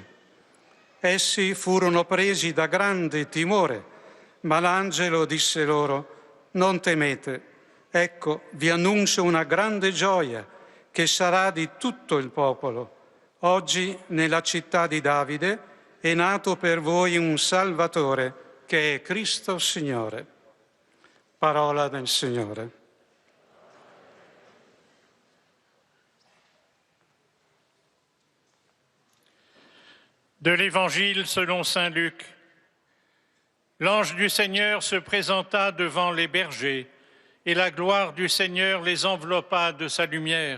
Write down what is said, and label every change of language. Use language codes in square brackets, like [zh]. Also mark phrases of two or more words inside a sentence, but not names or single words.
[it] Essi furono presi da grande timore, ma l'angelo disse loro: non temete, ecco, vi annuncio una grande gioia che sarà di tutto il popolo. Oggi nella città di Davide è nato per voi un Salvatore, che è Cristo Signore. Parola del Signore. [fr] De l'Évangile selon saint Luc. L'ange du Seigneur se présenta devant les bergers, et la gloire du Seigneur les enveloppa de sa lumière.